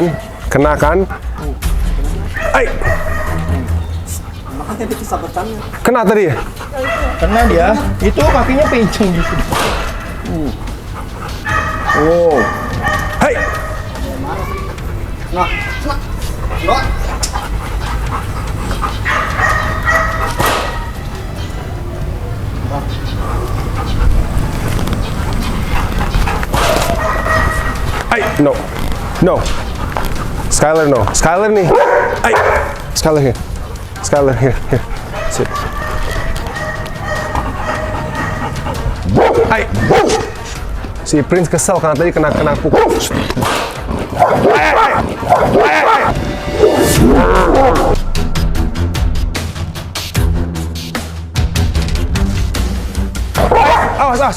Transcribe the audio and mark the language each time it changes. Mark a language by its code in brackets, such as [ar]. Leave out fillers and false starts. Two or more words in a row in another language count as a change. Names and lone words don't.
[id] Kena kan? Hai. Makanya itu sabetannya. Kena tadi ya? Kena dia. Itu kakinya pincang gitu. Oh. Hai. Nah. Hai, no. Skyler no. Skyler nih. Hai. [en] Skyler here. Sit. [id] Hai. Si Prince kesel karena tadi kena pukul. Hai. Awas.